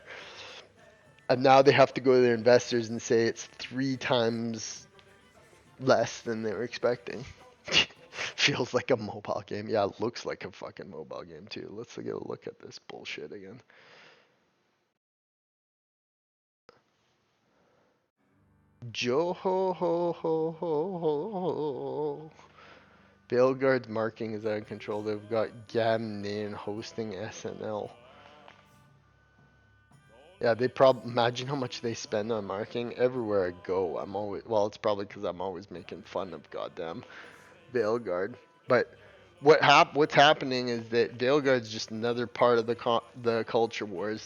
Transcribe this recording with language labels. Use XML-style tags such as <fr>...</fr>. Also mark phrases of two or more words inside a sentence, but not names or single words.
<en>And now they have to go to their investors and say it's 3 times less than they were expecting. Feels like a mobile game. Yeah, it looks like a fucking mobile game too. Let's get a look at this bullshit again. Joe ho ho ho ho ho ho. Veilguard's marking is out of control. They've got Gamnan hosting SNL. Yeah, they probably imagine how much they spend on marketing. Everywhere I go, I'm always, well, it's probably because I'm always making fun of goddamn Veilguard. But what's happening is that Veilguard's just another part of the culture wars.</en>